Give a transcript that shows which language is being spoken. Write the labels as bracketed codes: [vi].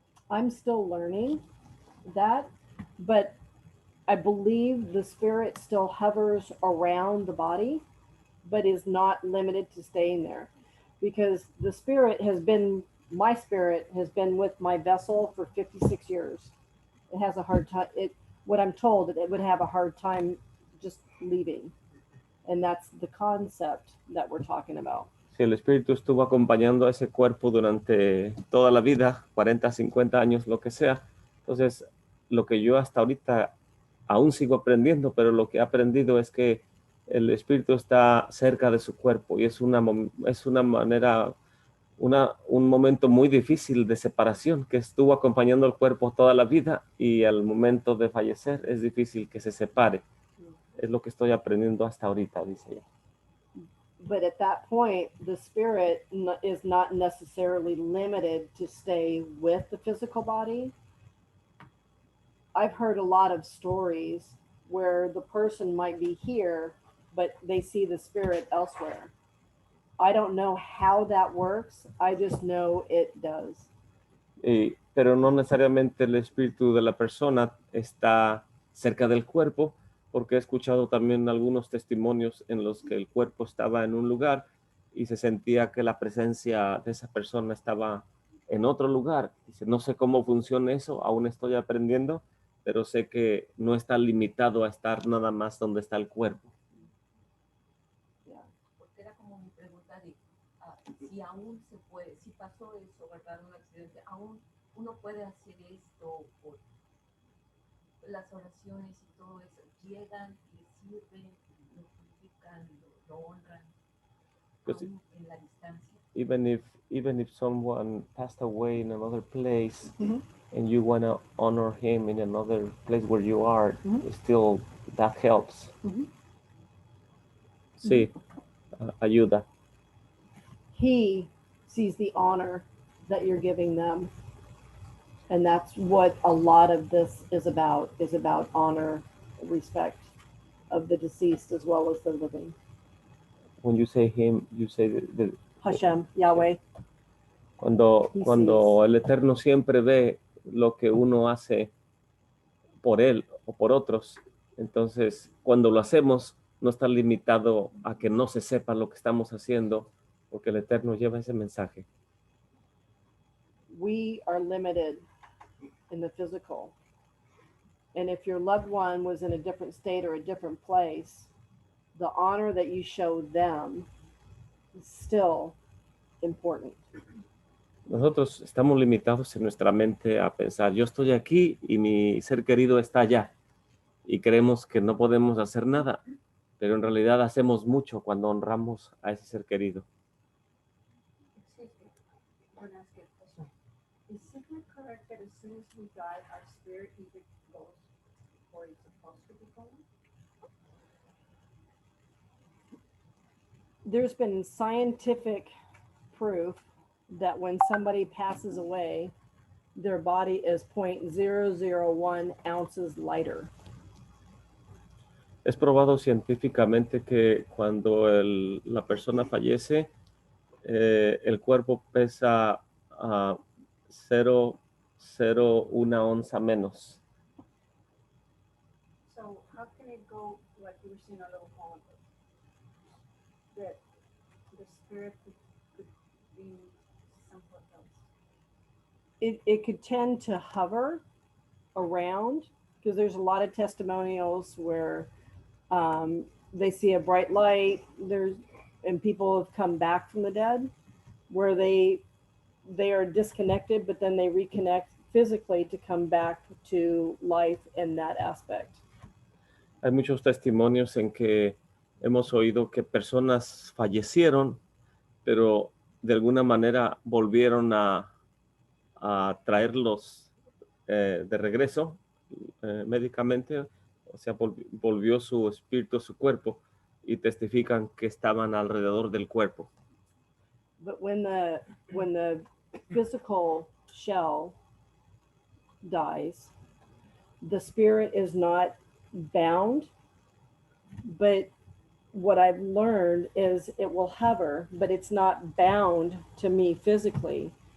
[en] I'm still learning that, but I believe the spirit still hovers around the body, but is not limited to staying there, because the spirit my spirit has been with my vessel for 56 years. It has a hard time. What I'm told, it would have a hard time just leaving. And that's the concept that we're talking about. [es] Si el espíritu estuvo acompañando a ese cuerpo durante toda la vida, 40, 50 años, lo que sea, entonces lo que yo hasta ahorita aún sigo aprendiendo, pero lo que he aprendido es que el espíritu está cerca de su cuerpo y es una manera, un momento muy difícil de separación, que estuvo acompañando al cuerpo toda la vida y al momento de fallecer es difícil que se separe. Es lo que estoy aprendiendo hasta ahorita, dice ella. [en] But at that point, the spirit is not necessarily limited to stay with the physical body. I've heard a lot of stories where the person might be here, but they see the spirit elsewhere. I don't know how that works. I just know it does. [es] Pero no necesariamente el espíritu de la persona está cerca del cuerpo, porque he escuchado también algunos testimonios en los que el cuerpo estaba en un lugar y se sentía que la presencia de esa persona estaba en otro lugar. Dice, no sé cómo funciona eso, aún estoy aprendiendo, pero sé que no está limitado a estar nada más donde está el cuerpo. Porque era como mi pregunta de si aún se puede, si pasó eso, ¿verdad? Un accidente, aún uno puede hacer esto, por las oraciones y todo eso, llegan, le sirven, lo purifican, lo honran, Pues, aún en la distancia. [en] even if someone passed away in another place, Mhm. and you want to honor him in another place where you are, still that helps. [es] Sí, ayuda. [en] He sees the honor that you're giving them. And that's what a lot of this is about honor, respect of the deceased as well as the living. When you say him, you say the Hashem, Yahweh. [es] cuando [en] He [es] el Eterno siempre ve lo que uno hace por él o por otros, entonces cuando lo hacemos no está limitado a que no se sepa lo que estamos haciendo, porque el Eterno lleva ese mensaje. [en] We are limited in the physical. And if your loved one was in a different state or a different place, the honor that you show them is still important. [es] Nosotros estamos limitados en nuestra mente a pensar, yo estoy aquí y mi ser querido está allá, y creemos que no podemos hacer nada, pero en realidad hacemos mucho cuando honramos a ese ser querido. [en] Isn't it correct that as soon as we die, our spirit either goes where it's supposed to be going? There's been scientific proof that when somebody passes away, their body is 0.001 ounces lighter. [es] Es probado científicamente que cuando la persona fallece, el cuerpo pesa 0.01 onza menos. [en] So how can it go like you were seeing a little moment that the spirit could be somewhat else? It could tend to hover around because there's a lot of testimonials where they see a bright light and people have come back from the dead where they are disconnected, but then they reconnect physically to come back to life in that aspect. [es] Hay muchos testimonios en que hemos oído que personas fallecieron, pero de alguna manera volvieron a traerlos de regreso médicamente, o sea, volvió su espíritu a su cuerpo y testifican que estaban alrededor del cuerpo. [en] But when the physical shell dies, the spirit is not bound, but what I've learned is it will hover, but it's not bound to me physically.